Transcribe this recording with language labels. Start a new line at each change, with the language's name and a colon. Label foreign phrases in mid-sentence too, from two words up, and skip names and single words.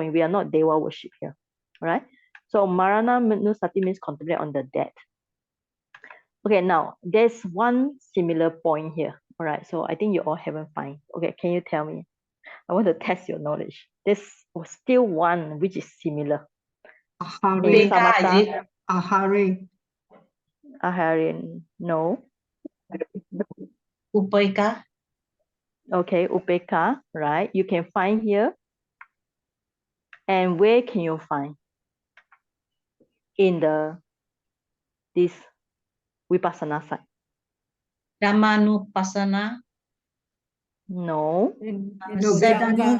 English: We are not Deva worship here, right? So
Pali: Marana Nusati
English: means contemplate on the dead. Okay, now there's one similar point here. All right, so I think you all haven't find. Okay, can you tell me? I want to test your knowledge. There's still one which is similar. Ahari. Samatha, Ahari. Aharian, no. Upaika. Okay, Upeka, right? You can find here. And where can you find? In this Vipassana side. Dhammanupassana. No. No, Vedana.